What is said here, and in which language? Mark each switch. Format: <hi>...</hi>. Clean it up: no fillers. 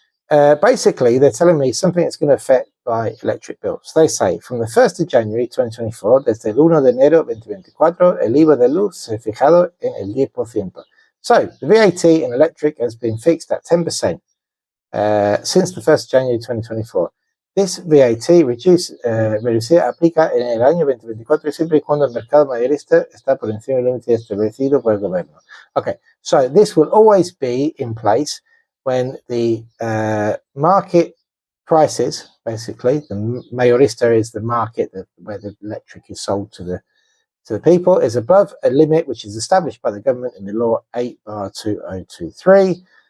<en>Basically, they're telling me something that's going to affect my electric bills. They say from the 1st of January 2024,</en> <es>desde el 1 de enero 2024, el IVA de luz se ha fijado en el 10%.</es> <en>So the VAT in electric has been fixed at 10% since the 1st of January 2024. This VAT</en> <es>reducida aplica en el año 2024 siempre y cuando el mercado mayorista está por encima del límite establecido por el gobierno.</es> <en>Okay, so this will always be in place when the market prices, basically, the mayorista is the market where the electric is sold to the people, is above a limit which is established by the government in the law 8/2023.</en>